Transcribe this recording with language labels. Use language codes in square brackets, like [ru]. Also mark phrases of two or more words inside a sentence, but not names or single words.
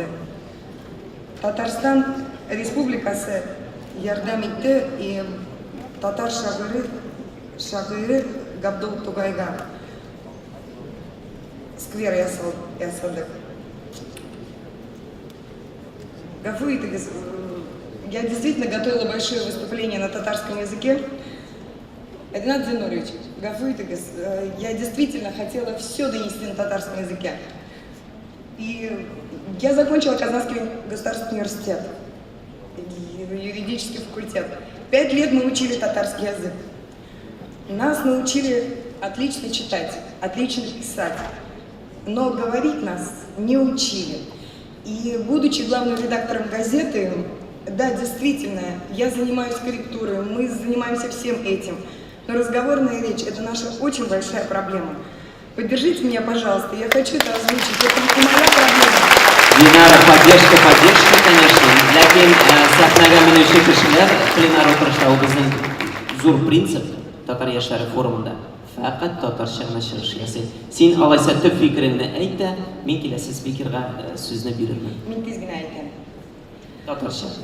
[tt] Татарстан Республикасы ярдәм итте и татар шагыйре Габдул Тугайга сквер ясадык. Гафу итегез, [ru] я действительно готовила большое выступление на татарском языке. [tt] Ринат Зинурович, гафу итегез, [ru] я действительно хотела все донести на татарском языке. И я закончила Казанский государственный университет, юридический факультет. 5 лет мы учили татарский язык. Нас научили отлично читать, отлично писать, но говорить нас не учили. И будучи главным редактором газеты, да, действительно, я занимаюсь корректурой, мы занимаемся всем этим. Но разговорная речь – это наша очень большая проблема. Поддержите меня, пожалуйста, я хочу это озвучить, это не моя проблема. Динара, поддержка, конечно. [tt] Ләкин сәхнәгә менүче кешеләр пленар утырышта ул безнең зур принцип татар яшьләре форумында фақат татарча гына чыгыш ясый. Син алайса төп фикереңне әйт тә, мин киләсе спикерга сүзне бирермен. Мин тиз генә әйтәм. Татарча.